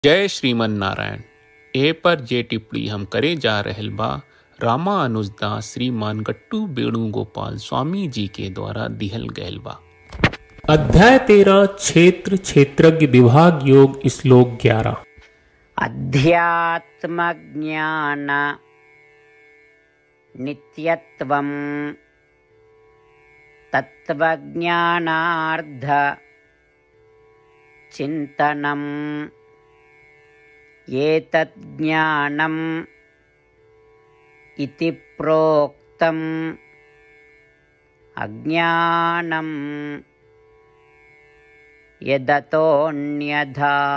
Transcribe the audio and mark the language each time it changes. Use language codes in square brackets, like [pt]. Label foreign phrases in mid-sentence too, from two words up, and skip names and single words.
[bho] जय श्रीमन नारायण। ए पर जे टिप्पणी हम करे जा रहल बा रामानुजदास श्रीमान गट्टू वेणुगोपाल स्वामी जी के द्वारा दिहल गयल बा। अध्याय 13 क्षेत्र क्षेत्रज्ञ विभाग योग श्लोक 11। [sa] अध्यात्म ज्ञान नित्यत्वं तत्वज्ञानार्थ चिंतनम् एतत् ज्ञानम् इति प्रोक्तम् अज्ञानम् यदतोऽन्यथा।